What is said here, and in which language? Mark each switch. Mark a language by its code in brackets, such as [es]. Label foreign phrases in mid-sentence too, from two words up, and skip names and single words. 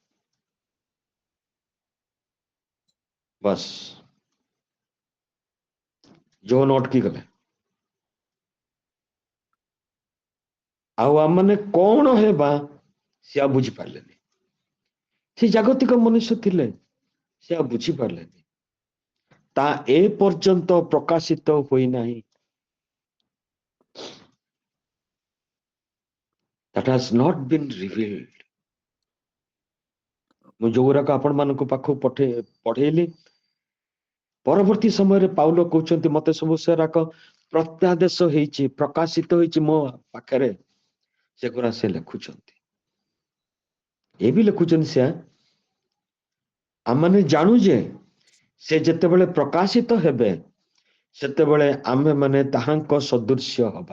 [or] ବାସ୍, ଯୌନ ଅଟକି ଗଲେ। ଆଉ ଆମମାନେ କଣ ହେବା ସେ ଆଉ ବୁଝିପାରିଲେନି। ସେ ଜାଗତିକ ମନୁଷ୍ୟ ଥିଲେ, ସେ ଆଉ ବୁଝିପାରିଲେନି। ତା ଏ ପର୍ଯ୍ୟନ୍ତ ପ୍ରକାଶିତ ହୋଇନାହିଁ। [en] That has not been revealed. [or] ମୁଁ ଯୋଉଗୁଡାକ ଆପଣ ମାନଙ୍କୁ ପାଖକୁ ପଢେଇଲି, ପରବର୍ତ୍ତୀ ସମୟରେ ପାଉଲ କହୁଛନ୍ତି ମତେ ସବୁ ସେରାକ ପ୍ରତ୍ୟାଦେଶ ହେଇଛି, ପ୍ରକାଶିତ ହେଇଛି ମୋ ପାଖରେ, ସେଗୁଡା ସେ ଲେଖୁଛନ୍ତି। ଏ ବି ଲେଖୁଛନ୍ତି ସେ, ଆମମାନେ ଜାଣୁ ଯେ ସେ ଯେତେବେଳେ ପ୍ରକାଶିତ ହେବେ, ସେତେବେଳେ ଆମେ ମାନେ ତାହାଙ୍କ ସଦୃଶ୍ୟ ହବା।